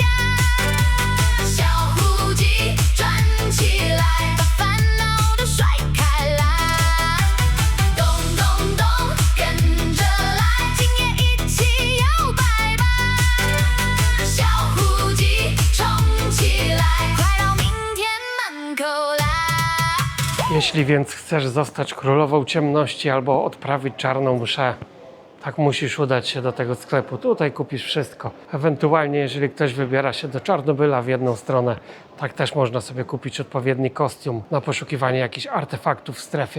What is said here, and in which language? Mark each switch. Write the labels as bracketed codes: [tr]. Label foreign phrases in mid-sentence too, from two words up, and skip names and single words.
[zh] 小虎机转起来，把烦恼都甩开来。咚咚咚，跟着来，今夜一起摇摆吧。小虎。 [pl] Jeśli więc chcesz zostać królową ciemności albo odprawić czarną mszę, tak musisz udać się do tego sklepu. Tutaj kupisz wszystko. Ewentualnie, jeżeli ktoś wybiera się do Czarnobyla w jedną stronę, tak też można sobie kupić odpowiedni kostium na poszukiwanie jakichś artefaktów w strefie.